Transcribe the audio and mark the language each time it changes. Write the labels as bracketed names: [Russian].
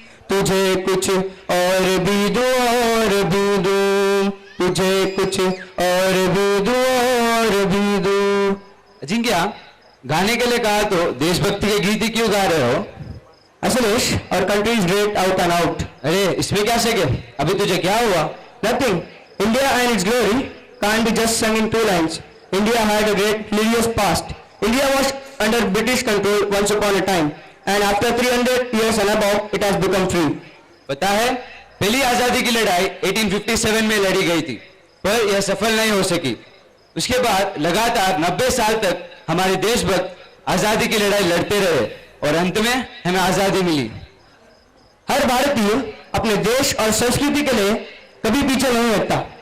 [Hindi] तुझे कुछ और भी दूं और भी दूं, तुझे कुछ और भी दूं और भी दूं. अजिंक्य, गाने के लिए कहा तो देशभक्ति के गीत ही क्यों गा रहे हो? [English] असलेश, our country is great out and out. [Hindi] अरे इसमें क्या सके, अभी तुझे क्या हुआ? [English] Nothing. India and its glory can't be just sung in 2 lines. India had a great glorious past. India was under British control once upon a time, and after 300 years and above, it has become free. [Hindi] पता है, पहली आजादी की लड़ाई 1857 में लड़ी गई थी, पर यह सफल नहीं हो सकी. उसके बाद लगातार 90 साल तक हमारे देशभक्त आजादी की लड़ाई लड़ते रहे और अंत में हमें आजादी मिली. हर भारतीय अपने देश और संस्कृति के लिए कभी पीछे नहीं हटता.